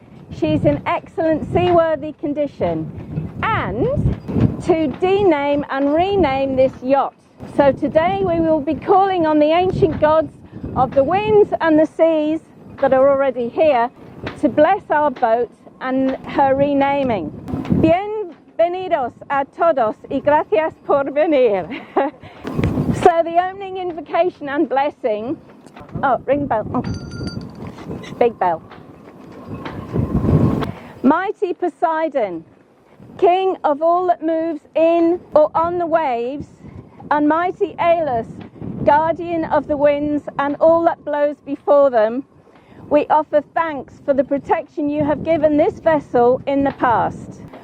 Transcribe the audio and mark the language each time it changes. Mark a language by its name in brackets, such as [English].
[English] She's in excellent seaworthy condition, and to dename and rename this yacht. So today we will be calling on the ancient gods of the winds and the seas that are already here to bless our boat and her renaming. [Spanish] Bienvenidos a todos y gracias por venir. [English] So the opening invocation and blessing. Oh, ring bell. Oh. Big bell. Mighty Poseidon, King of all that moves in or on the waves, and mighty Aelus, guardian of the winds and all that blows before them, we offer thanks for the protection you have given this vessel in the past.